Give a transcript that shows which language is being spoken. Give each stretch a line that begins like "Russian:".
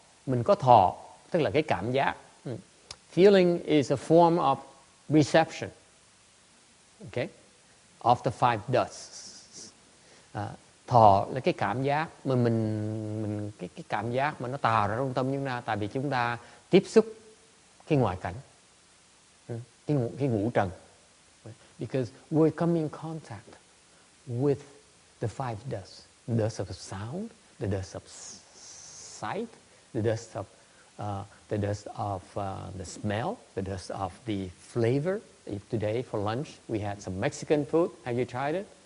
Vietnamese: Mình có thọ, tức là cái cảm giác.
English: Feeling is a form of reception. Okay? Of the 5 dusts.
Vietnamese: Thọ là cái cảm giác mà mình cái cảm giác mà nó tạo ra trong tâm chúng ta, tại vì chúng ta tiếp xúc cái ngoại cảnh, cái ngũ trần.
English: Because we're coming in contact with the 5 dusts. The dust of sound, the dust of sight, the dust of the smell, the dust of the flavor. If today for lunch we had some Mexican food. Have you tried it?